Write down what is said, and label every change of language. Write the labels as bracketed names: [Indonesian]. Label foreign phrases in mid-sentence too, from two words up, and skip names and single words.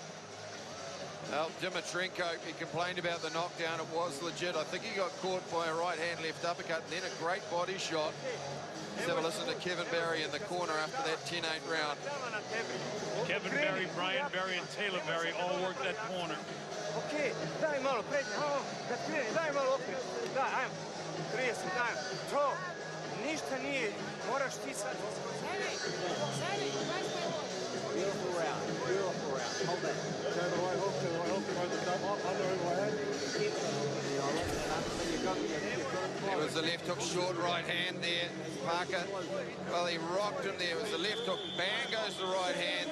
[English] Well, Dimitrenko, he complained about the knockdown. It was legit. I think he got caught by a right-hand left uppercut and then a great body shot. Let's have a listen to Kevin Barry in the corner after that 10-8 round. Kevin Barry, Brian Barry, and Taylor Barry all worked that corner. [Croatian] Okay, daj malo prednje, da krene, daj malo opet, daj, ajmo, 30, daj, to, ništa nije, moraš ti sad. [English] Beautiful round, hold that. To the right hook, hold the thumb up, under overhead. There was the left hook, short right hand there. Parker, well, he rocked him there. It was the left hook, bang goes the right hand.